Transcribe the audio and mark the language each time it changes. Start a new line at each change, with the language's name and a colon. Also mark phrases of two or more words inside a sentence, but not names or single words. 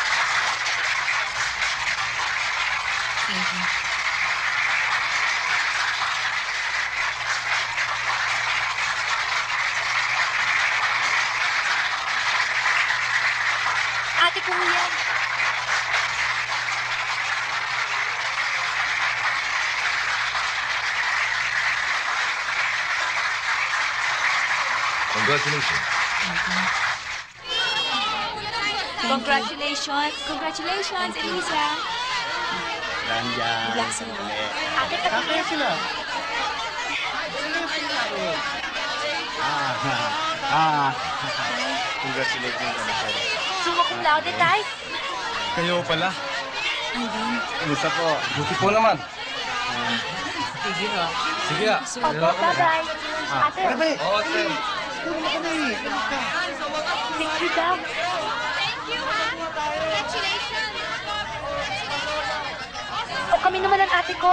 English: Thank you.
Filipino: Ate ko yan. Congratulations. Congratulations. Congratulations, Elisa. Danjan. Relax na. Ate, Kaya sila. Congratulations naman kayo.
Latin: Summa cum laude,
Filipino: Tay. Kayo pala. Kumusta po? Buti po naman. Sige na. Sige ah. Opo, bye-bye. Ate, Oo, sir. picture daw. O kami naman ang ate ko.